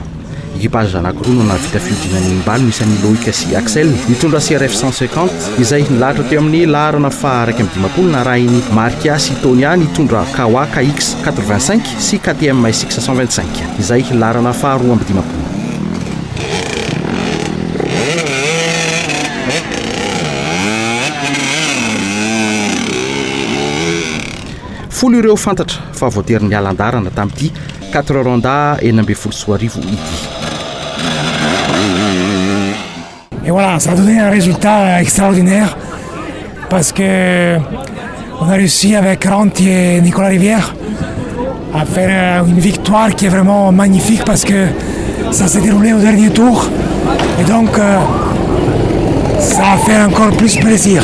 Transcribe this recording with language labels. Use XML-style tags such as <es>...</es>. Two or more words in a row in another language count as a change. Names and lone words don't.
<mg>Équipage anankiroa no navita fiodinana imbaly nisan'ny Loïc sy Axel nitondra CRF 150 izay nilahatra teo amin'ny larana faha raiky amby dimapolo narahiny Markia sy Tonia nitondra Kawa KX 85 sy KTM SX 125 izay larana faha roa amby dimapolo. Folo ireo fantatra fa voatery nialan-darana tamin'ity 4 ronda enina amby folo sy roa arivo ity.</mg> <fr>Et voilà, ça a donné un résultat extraordinaire parce que on a réussi avec Ranti et Nicolas Rivière à faire une victoire qui est vraiment magnifique parce que ça s'est déroulé au dernier tour et donc ça a fait encore plus plaisir.</fr>